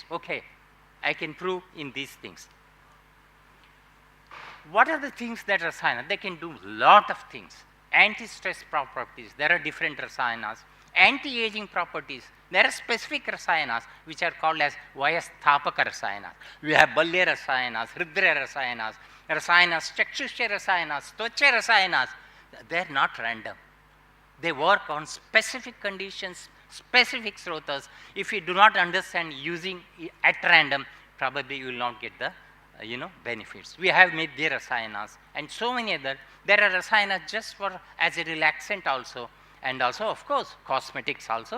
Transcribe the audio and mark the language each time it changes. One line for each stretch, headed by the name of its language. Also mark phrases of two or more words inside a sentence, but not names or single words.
English: Okay, I can prove in these things. What are the things that rasayana? They can do a lot of things. Anti-stress properties, there are different rasayanas. Anti-aging properties, there are specific rasayanas which are called as Vayasthapaka rasayanas. We have Balya rasayanas, Hridra rasayanas, rasayanas, Chakshusha rasayanas, Tvacha rasayanas. They are not random. They work on specific conditions, specific srotas. If you do not understand using at random, probably you will not get the benefits. We have Medhya rasayanas and so many other. There are rasayanas just for as a relaxant also, and also of course cosmetics also.